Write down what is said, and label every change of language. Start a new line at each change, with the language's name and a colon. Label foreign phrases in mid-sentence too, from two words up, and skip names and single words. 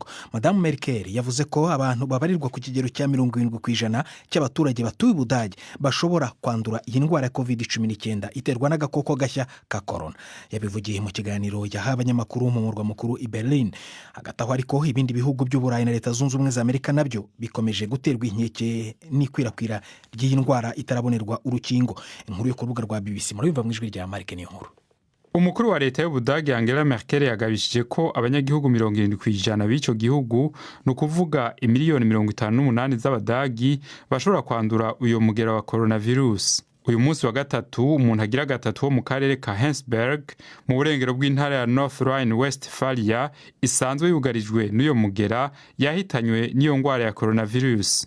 Kinyarwanda: Madame Merkel yavuze ko abantu babarirwa ku kigero cya 70% cy'abaturage batuye Budage bashobora kwandura iyi ndwara ya COVID-19 iterwa n'agakoko gashya ka corona. Yabivugiye mu kiganiro yahaye abanyamakuru mu murwa mukuru i Berlin. Hagati aho ariko ibindi bihugu by'Uburayi na Leta Zunze Ubumwe za Amerika nabyo bikomeje guterwa inkeke n'ikwirakwira ry'iyi ndwara itarabonerwa urukingo. Inkuru yo ku rubuga rwa BBC muri biva mu ijwi rya Mark ni nkuru.
Rundi: Umukuru wa leta y'Ubudage Angela Merkel yagabishije ko abanyagihugu 70% b'icyo gihugu no kuvuga imiliyoni 58 z'abadagi bashobora kwandura uyo mugera wa coronavirus. Uyu munsi wa gatatu umuntu agira gatatu wo mu karere ka Hensberg mu burengero bw'intara ya North Rhine-Westphalia isanzwe yugarijwe n'uyo mugera yahitanywe n'iyo ndwara ya coronavirus.